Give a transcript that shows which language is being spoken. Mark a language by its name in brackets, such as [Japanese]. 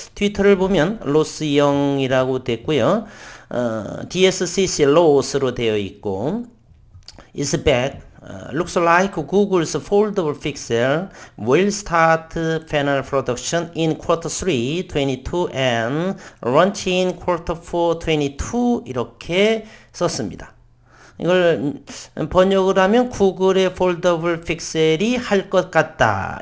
[Korean] 트위터를 보면 로스 영이라고 됐고요. DSCC 로스로 되어 있고 [English] is back. Looks like Google's foldable Pixel will start panel production in Q3 22 and launch in Q4 22 [Korean] 이렇게 썼습니다. 이걸 번역을 하면 구글의 폴더블 픽셀이 할 것 같다.